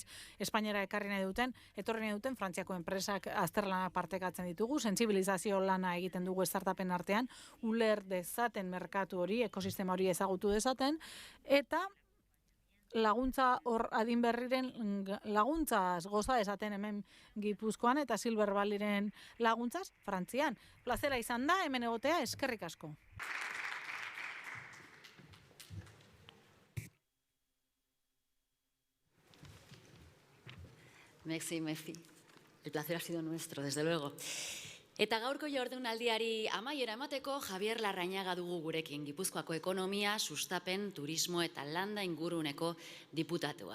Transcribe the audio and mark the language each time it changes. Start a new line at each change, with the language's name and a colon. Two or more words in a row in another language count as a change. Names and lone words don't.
Basque: Espainiara etorri nahi duten Frantziako enpresak azterlana partekatzen ditugu, sentsibilizazio lana egiten dugu startupen artean, uler dezaten merkatu hori, ekosistema hori ezagutu dezaten, eta laguntza hor adin berriren laguntzaz goza dezaten hemen Gipuzkoan eta Silver Valleyren laguntzaz Frantzian. Plazera izan da, hemen egotea, eskerrik asko. Merci.
Spanish: El placer ha sido nuestro, desde luego.
Basque: Eta gaurko jardunaldiari amaiera emateko Javier Larrañaga dugu gurekin, Gipuzkoako ekonomia, sustapen, turismo eta landa inguruneko diputatua.